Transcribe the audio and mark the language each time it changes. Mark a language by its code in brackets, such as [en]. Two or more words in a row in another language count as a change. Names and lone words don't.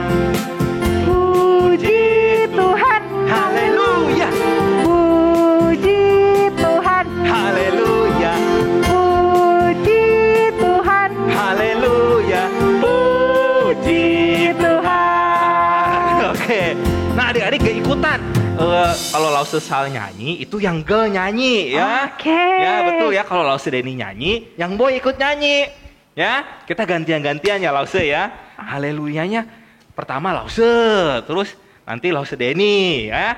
[id] Puji Tuhan. Haleluya. Puji Tuhan. Haleluya. Puji Tuhan. Haleluya. Puji Tuhan. Oke. Nah, adik-adik gak ikutan. Kalau Lause salah nyanyi, itu yang Gel nyanyi ya. Oke. Ya, betul ya. Kalau Lause Denny nyanyi, yang Boy ikut nyanyi. Ya, kita gantian-gantian ya Lause ya. Haleluyanya pertama Lause, terus nanti Lause Denny ya.